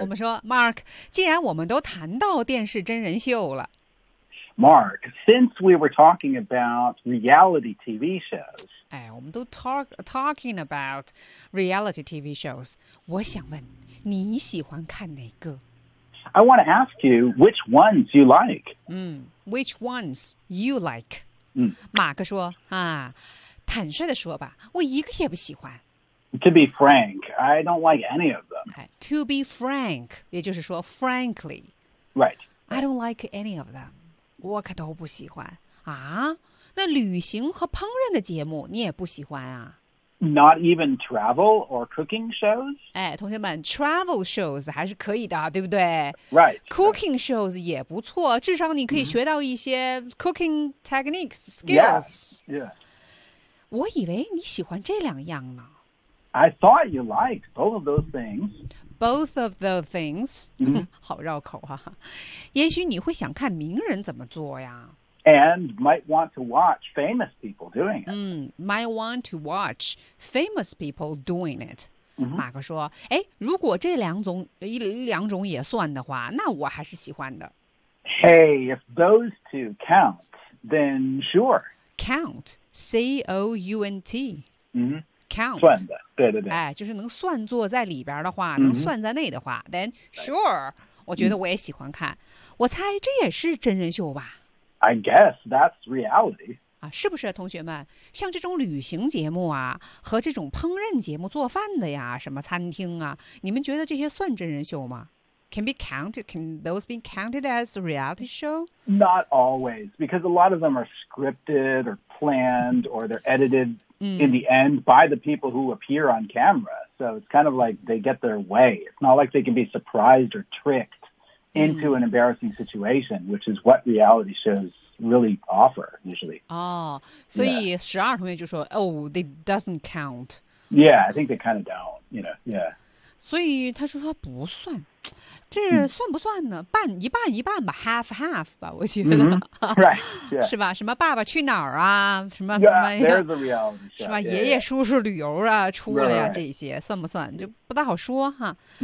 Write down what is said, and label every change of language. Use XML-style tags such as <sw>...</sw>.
<zh>我们说 ，Mark， 既然我们都谈到电视真人秀了</zh> <en>，Mark， since we were talking about reality TV shows，</en> <zh>哎，我们都</zh> <en>talking about reality TV shows，</en> <zh>我想问你喜欢看哪个</zh> <en>？I want to ask you which ones you like. Which ones you like？嗯，</en> <zh>马克说啊。坦率地说吧，我一个也不喜欢。</zh> <en>To be frank, I don't like any of them. To be frank,</en> <zh>也就是说</zh> <en>frankly. Right. I don't like any of them.</en> <zh>我可都不喜欢。</zh> <en>啊？</en> <zh>那旅行和烹饪的节目你也不喜欢啊？</zh> <en>Not even travel or cooking shows?</en> <zh>哎，同学们，</zh> <en>travel shows</en> <zh>还是可以的，对不对？</zh> <en>Right.</en> <zh>Cooking shows 也不错，至少你可以学到一些</zh> <en>cooking techniques, skills. Yeah.</en> <zh>我以为你喜欢这两样呢。</zh> <en>I thought you liked both of those things. Both of those things.、 Mm-hmm.</en> <zh>好绕口啊。也许你会想看名人怎么做呀。</zh> <en>And might want to watch famous people doing it.、 Might want to watch famous people doing it.、 Mm-hmm.</en> <zh>马克说，哎，如果这两种也算的话，那我还是喜欢的。</zh> <en>Hey, if those two count, then sure. Count, C-O-U-N-T,、 mm-hmm. count,</en> <zh>算的，对对对，哎，就是能算作在里边的话，能算在内的话、 mm-hmm. ，</zh> <en>then sure,、</en> <zh>right. 我觉得我也喜欢看。Mm-hmm. 我猜这也是真人秀吧</zh> <en>？I guess that's reality.</en> <zh>啊，是不是同学们？像这种旅行节目啊，和这种烹饪节目、做饭的呀，什么餐厅啊，你们觉得这些算真人秀吗？</zh> <en>Can those be counted as a reality show? Not always, because a lot of them are scripted or planned or they're edited、in the end by the people who appear on camera. So it's kind of like they get their way. It's not like they can be surprised or tricked into、an embarrassing situation, which is what reality shows really offer, usually. Oh, so、yeah. 12</en> <zh>同学就说</zh> <en>oh, it doesn't count. Yeah, I think they kind of don't, you know, yeah.</en> <zh>所以他说他不算，这算不算呢？半一半一半吧 ，</zh> <en>half half</en> <zh>吧，我觉得、</zh> <en>mm-hmm. right. yeah.</en> <zh>是吧？什么爸爸去哪儿啊？什么</zh> <en>yeah,</en> <zh>什么</zh> <en>the reality show.</en> <zh>是吧？</zh> <en>Yeah,</en> <zh>爷爷叔叔旅游啊，</zh> <en>right.</en> <zh>出了呀，这些算不算？就不大好说哈。</zh>